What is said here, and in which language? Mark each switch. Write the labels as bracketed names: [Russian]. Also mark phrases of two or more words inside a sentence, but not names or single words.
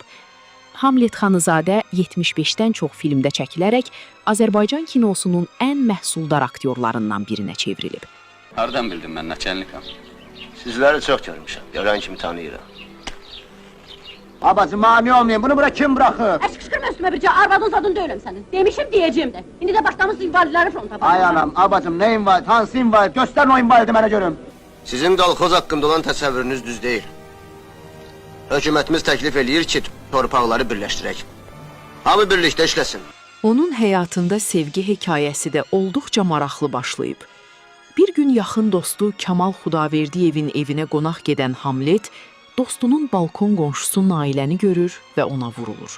[Azerbaijani] Hamlet Xanızadə 75-dən çox filmdə çəkilərək Azərbaycan kinosunun ən məhsuldar aktyorlarından birinə çevrilib. Hardan bildim mən, naçəlnikam? Sizləri çox görmüşəm, görən kimi tanıyıram. [Turkish] Abacım, mani olmayın, bunu bura kim bırakır? Kışkırma üstüme birce, arvadın zadın değilim senin. Demişim diyeceğim de. Şimdi de başlamışsın invalidileri fronta. Ay anam, abacım, ne invalid, [Azerbaijani] hansı invalid? [Turkish] Gösterin o invalidi mənə görüm. [Azerbaijani] Sizin qalxoz haqqında olan təsəvvürünüz düz deyil. Hökumətimiz təklif eləyir ki, torpaqları birləşdirək. Hamı birlikdə işləsin. Onun həyatında sevgi hekayəsi də olduqca maraqlı başlayıb. Bir gün yaxın dostu Kamal Xudaverdiyevin evinə qonaq gedən Hamlet, dostunun balkon qonşusu Nailəni görür və ona vurulur.